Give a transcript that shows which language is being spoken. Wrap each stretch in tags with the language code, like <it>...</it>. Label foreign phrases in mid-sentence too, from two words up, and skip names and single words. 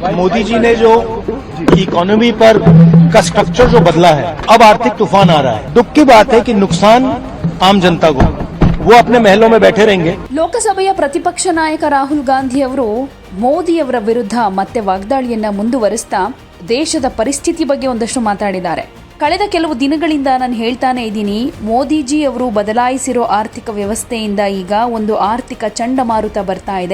<hi>मोदी जी ने जो इकोनॉमी पर का स्ट्रक्चर जो बदला है, अब आर्थिक तूफान आ रहा है। दुख की बात है कि नुकसान आम जनता को, वो अपने महलों में बैठे रहेंगे।</hi> <kn>ಲೋಕಸಭೆಯ ಪ್ರತಿಪಕ್ಷ ನಾಯಕ ರಾಹುಲ್ ಗಾಂಧಿ ಅವರು ಮೋದಿಯವರ ವಿರುದ್ಧ ಮತ್ತೆ ವಾಗ್ದಾಳಿಯನ್ನ ಮುಂದುವರಿಸ್ತಾ ದೇಶದ ಪರಿಸ್ಥಿತಿ ಬಗ್ಗೆ ಒಂದಷ್ಟು ಮಾತಾಡಿದ್ದಾರೆ. ಕಳೆದ ಕೆಲವು ದಿನಗಳಿಂದ ನಾನು ಹೇಳ್ತಾನೆ ಇದ್ದೀನಿ, ಮೋದಿಜಿ ಅವರು ಬದಲಾಯಿಸಿರೋ ಆರ್ಥಿಕ ವ್ಯವಸ್ಥೆಯಿಂದ ಈಗ ಒಂದು ಆರ್ಥಿಕ ಚಂಡಮಾರುತ ಬರ್ತಾ ಇದೆ.</kn>